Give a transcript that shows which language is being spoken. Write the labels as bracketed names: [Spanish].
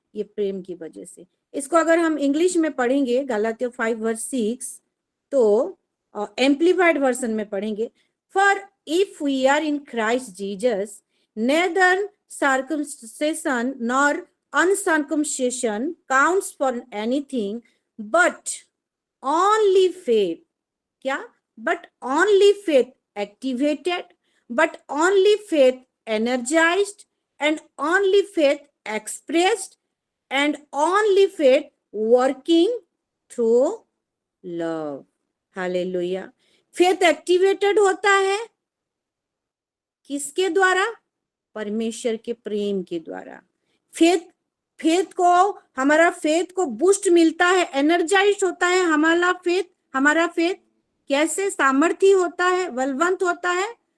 [Hindi] ये प्रेम की वजह से। इसको अगर हम इंग्लिश में पढ़ेंगे, गलातियों 5:6, तो एम्प्लीफाइड वर्जन में पढ़ेंगे, [English] For if we are in Christ Jesus neither circumcision nor uncircumcision counts for anything, but only faith. [Hindi] क्या? [English] But only faith activated, but only faith energized, and only faith expressed, and only faith working through love. [Hindi] Hallelujah. Faith activated होता है किसके द्वारा? परमेश्वर के प्रेम के द्वारा। Faith को, हमारा फेथ को बूस्ट मिलता है, एनर्जाइज होता है हमारा फेथ कैसे सामर्थ्य होता है, बलवंत होता है?